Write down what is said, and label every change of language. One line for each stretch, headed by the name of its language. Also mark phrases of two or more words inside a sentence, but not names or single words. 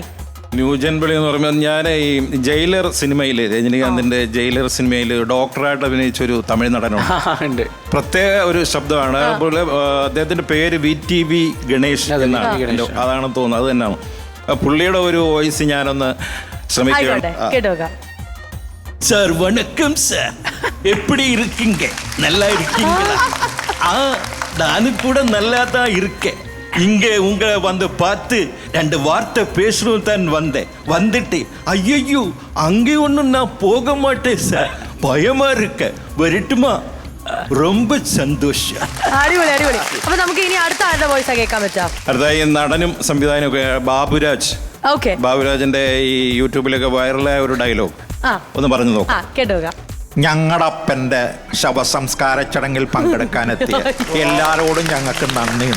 Malayalam: ന്യൂജൻ പൊളി എന്ന് പറയുമ്പോൾ ഞാൻ ഈ ജയിലർ സിനിമയിൽ, രജനികാന്തിന്റെ ജയിലർ സിനിമയിൽ ഡോക്ടറായിട്ട് അഭിനയിച്ച ഒരു തമിഴ് നടനുണ്ട്. പ്രത്യേക ഒരു ശബ്ദമാണ്. അതുപോലെ അദ്ദേഹത്തിന്റെ പേര് VTV ഗണേഷ് എന്നാണ്, അതാണെന്ന് തോന്നുന്നത്. അത് തന്നെയാണ്. പുള്ളിയുടെ ഒരു വോയിസ് ഞാനൊന്ന് ശ്രമിക്കാം.
Tamil: சார் வணக்கம் சார், எப்படி இருக்கீங்க? நல்லா இருக்கீங்களா? நானும் கூட நல்லா தான் இருக்கேன். இங்கே உங்களை வந்து பார்த்து 2 வார்த்தை பேசணும் தான் வந்தேன். வந்துட்டு ஐயோ அங்கே ஒன்றும் நான் போக மாட்டேன் சார், பயமா இருக்க, வரட்டுமா?
Malayalam: ரொம்ப സന്തോഷം. അടിപൊളി അടിപൊളി. അപ്പൊ നമുക്ക് ഇനി അടുത്ത ആരുടെ വോയിസാ കേൾക്കാൻ പറ്റാ? അടുത്തായി നടനും സംവിധായകനും ഒക്കെ ബാബുരാജ്. ബാബുരാജിന്റെ ഈ യൂട്യൂബിലൊക്കെ വൈറലായ ഒരു ഡയലോഗ് ഒന്ന് പറഞ്ഞു നോക്കാം. കേട്ടോക്കാം. ഞങ്ങളുടെ അപ്പന്റെ ശവസംസ്കാര ചടങ്ങിൽ പങ്കെടുക്കാനെത്തിയ എല്ലാരോടും ഞങ്ങൾക്ക് നന്ദിയുണ്ട്.